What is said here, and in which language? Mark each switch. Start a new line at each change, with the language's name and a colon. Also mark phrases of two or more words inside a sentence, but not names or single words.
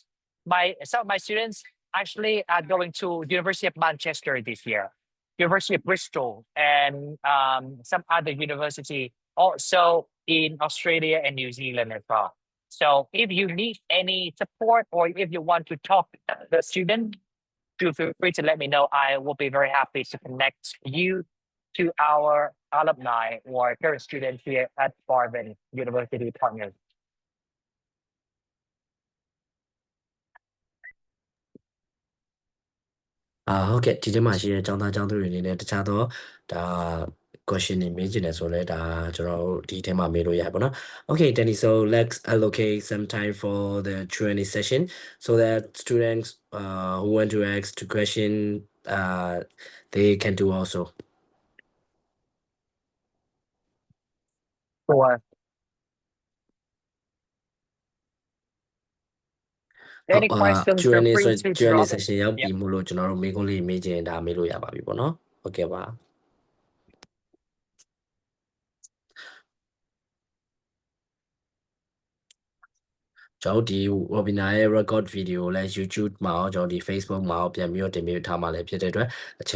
English: Some of my students actually are going to University of Manchester this year, University of Bristol, and some other university also in Australia and New Zealand as well. So if you need any support or if you want to talk to the student, feel free to let me know. I will be very happy to connect you to our alumni or current students here at Malvern University partners. Okay,
Burmese: ဟုတ်ကဲ့ဒီထဲမှာရှိတဲ့ကျောင်းသားကျောင်းသူတွေအနေနဲ့တခြားသောဒါ question တွေမေးချင်တယ်ဆိုလဲဒါကျွန်တော်တို့ဒီထဲမှာမေးလို့ရတယ်ပေါ့နော်
English: Okay, Danny, so let's allocate some time for the Q&A session so that students who want to ask the question they can do also. For any questions, feel Q&A free to Q&A drop.
Burmese: session ရောက်ပြီမို့လို့ကျွန်တော်တို့မေးခွန်းလေးမေးချင်ဒါမေးလို့ရပါပြီပေါ့နော် Okay ပါ ကျွန်တော်ဒီ webinar ရဲ့
English: record video
Burmese: ကိုလည်း YouTube မှာရောကျွန်တော်ဒီ Facebook မှာရောပြန်ပြီးတော့တင်ပြထားမှာလည်းဖြစ်တဲ့အတွက်အချိန်